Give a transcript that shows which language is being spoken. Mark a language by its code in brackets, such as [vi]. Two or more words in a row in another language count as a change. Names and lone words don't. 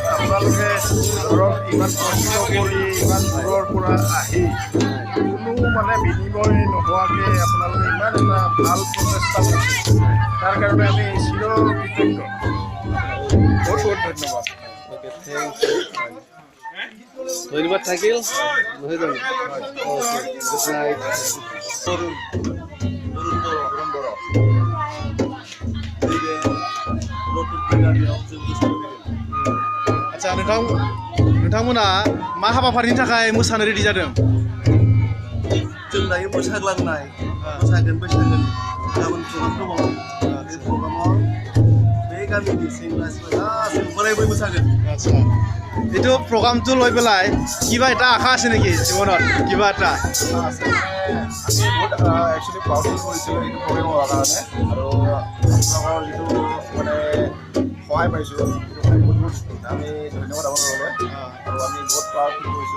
[as] আপোনালোকে ধৰক ইমান কষ্ট কৰি ইমান দূৰৰ পৰা আহি কোনো মানে বিনিময় নোহোৱাকৈ আপোনালোকে ইমান এটা ভাল প্ৰচেষ্টা কৰিছে, তাৰ কাৰণে আমি চিৰ কৃতজ্ঞ। বহুত বহুত ধন্যবাদ। [en] okay, thank you. [as] ধন্যবাদ থাকিল, নহয় জানো? [en] Okay, good night. [brx] आदसा नोंथांमोना मा हाबाफारिनि थाखाय मोसानो रेडि जादों? जों दायो मोसाग्लांनाय मोसागोन बैसागोन गाबोन प्रग्राम दङ बे प्रग्रामाव बे गामिनि सेंग्रा सिख्ला गासैबो बोराय बुरै मोसागोन। [as] আচ্ছা, এইটো প্ৰগ্ৰামটো লৈ পেলাই কিবা এটা আশা আছে নেকি জীৱনত? কিবা এটা আমি বহুত [en] actually proud [as] কৰিছিলোঁ এইটো প্ৰগ্ৰেম হোৱাৰ কাৰণে, আৰু আপোনালোকৰ যিটো মানে সহায় পাইছোঁ সেইটো কাৰণে বহুত বহুত আমি ধন্যবাদ আপোনালোকলৈ, আৰু আমি বহুত [en] proud feel [as] কৰিছোঁ।